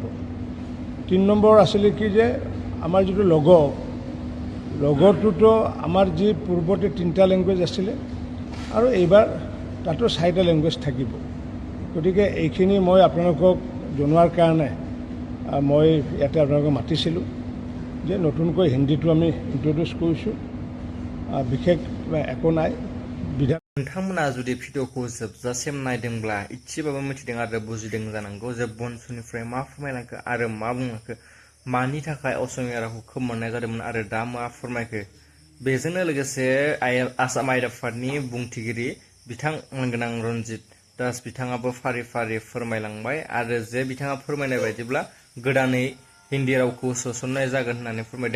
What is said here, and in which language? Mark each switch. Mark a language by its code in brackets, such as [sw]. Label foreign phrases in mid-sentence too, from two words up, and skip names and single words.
[as] 3 নম্বৰ আছিলে কি যে আমাৰ যিটো লগটোতো আমাৰ যি পূৰ্বতে 3টা লেংগুৱেজ আছিলে, আৰু এইবাৰ তাতো 4টা লেংগুৱেজ থাকিব। গতিকে এইখিনি মই আপোনালোকক জনোৱাৰ কাৰণে মই ইয়াতে আপোনালোকক মাতিছিলোঁ যে নতুনকৈ হিন্দীটো আমি ইণ্ট্ৰডিউচ কৰিছোঁ, বিশেষ একো নাই। [brx] नोंथांमोना जुदि भिडिअखौ जोबजासिम नायदोंब्ला इसेबाबो मिथिदों आरो बुजिदों जानांगौ जे बनसुनिफ्राय मा फोरमायलांखो आरो मा बुंलांखो, मानि थाखाय असमिया रावखौ खोमोरनाय जादोंमोन आरो दा मा फोरमायखो। बेजोंनो लोगोसे आसाम आयेन आफादनि बुंथिगिरि बिथां मानगोनां रन्जित दास बिथाङाबो फारि फारि फोरमायलांबाय आरो जे बिथाङा फोरमायनाय बायदिब्ला गोदानै हिन्दी रावखौ सोसननाय जागोन होननानै फोरमायदों।